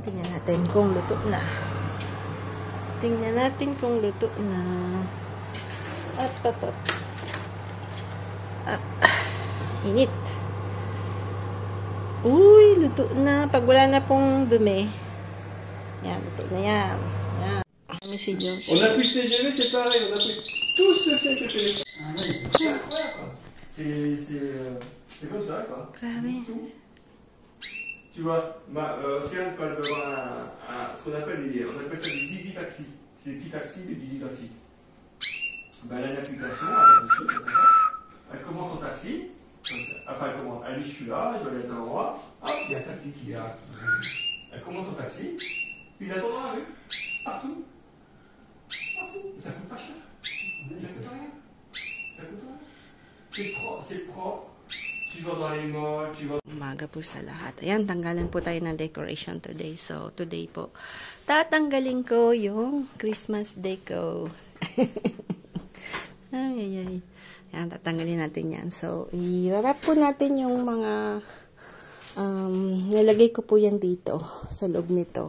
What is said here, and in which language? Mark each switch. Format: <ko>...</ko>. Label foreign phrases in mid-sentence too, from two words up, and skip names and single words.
<tl>Tingnan natin kung luto na. Tingnan natin kung luto na. Init. Uy, luto na. Pag wala na pong dumi. Yan, luto na yan. Yan. Si George.</tl> <fr>On a pris le TGV, c'est pareil, on a pris tout ce fait que téléphone. Ah oui, c'est incroyable quoi. C'est comme ça quoi. Grabe. Tu vois, si on peut avoir ce qu'on appelle on appelle ça des Didi Taxi. C'est des petits taxis, des Didi Taxi. Ben, elle a une application, elle commence son taxi. Enfin, elle dit je suis là, je dois aller à un endroit. Hop, il y a un taxi qui est là. Elle commence son taxi, puis il attend dans la rue, partout. Ça coûte pas cher. Ça coûte rien. Ça coûte rien. C'est propre. Tu vas dans les malls, tu vas...</fr> <tl>Umaga po sa lahat. Ayan, tanggalan po tayo ng</tl> <en>decoration today.</en> <tl>So, today po, tatanggalin ko yung</tl> <en>Christmas deco.</en> <tl>Ay. Ayan, tatanggalin natin yan. So, i-wrap po natin yung mga nilagay ko po yan dito, sa loob nito.</tl>